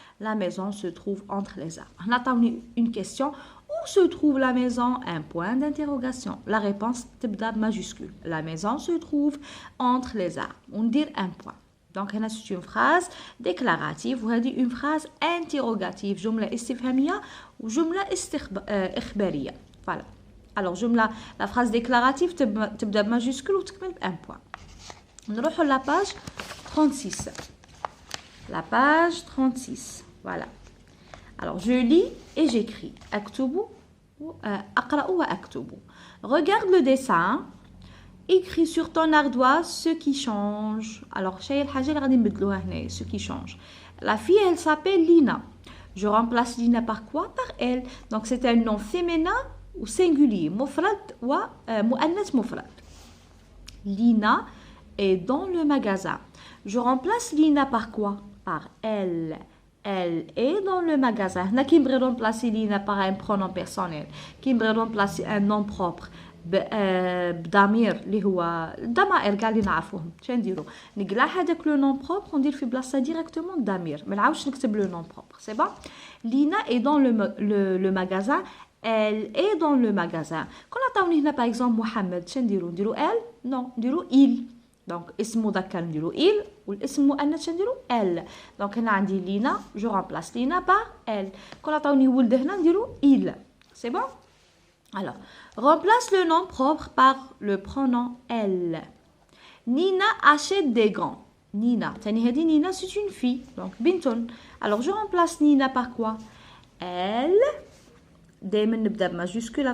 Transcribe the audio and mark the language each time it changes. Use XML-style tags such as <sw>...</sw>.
<fr>La maison se trouve entre les arbres. On attend une question. Où se trouve la maison? Un point d'interrogation. La réponse,</fr> <ar>تبدأ</ar> <fr>majuscule. La maison se trouve entre les arbres. On dit un point. Donc, c'est une phrase déclarative ou une phrase interrogative.</fr> <ar>جملة استفهامية ou جملة إخبارية.</ar> <fr>Voilà. Alors, la phrase déclarative</fr> <ar>تبدأ بماجيسكول وتكمل بان</ar> <fr>point.</fr> <ar>نروحوا</ar> <fr>la page 36. La page 36. Voilà. Alors, je lis et j'écris.</fr> <ar>أكتب أقرأ وأكتب.</ar> <fr>Regarde le dessin. Écris sur ton ardoise ce qui change.</fr> <ar>Alors, شيء الحاجة اللي غادي نبدلوها هنا.</ar> <fr>Ce qui change. La fille, elle s'appelle Lina. Je remplace Lina par quoi? Par elle. Donc, c'est un nom féminin ou singulier.</fr> <ar>مفرد و مؤنث مفرد.</ar> <fr>Lina est dans le magasin. Je remplace Lina par quoi? Par elle. Elle est dans le magasin.</fr> <ar>هنا كي نبغي</ar> <fr>remplacer Lina par un pronom personnel.</fr> <ar>كي نبغي</ar> <fr>remplacer un nom propre.</fr> <ar>بضمير اللي هو الضمائر كاع اللي نعرفوهم. شنو نديرو؟ نقلع هذاك لو نون بروبر وندير في بلاصه ديريكتومون الضمير. ما نعاودش نكتب لو نون بروبر.</ar> <fr>سي بون. Lina est dans le magasin. Elle est dans le magasin.</fr> <ar>كون عطاوني هنا باغ اكزومبل محمد شنو نديرو؟ نديرو ال؟ نو نديرو il. دونك اسم مذكر نديرو il والاسم مؤنث شنو نديرو ال. دونك هنا عندي لينا جو</ar> <fr>remplace</fr> <ar>لينا</ar> <fr>par elle.</fr> <ar>كون عطاوني ولد هنا نديرو il.</ar> <fr>سي بون. Alors, remplace le nom propre par le pronom elle. Nina achète des gants. Nina. Nina, c'est une fille. Donc, Binton. Alors, je remplace Nina par quoi? Elle.</fr> <ar>دائما نبدا بماجيسكول.</ar>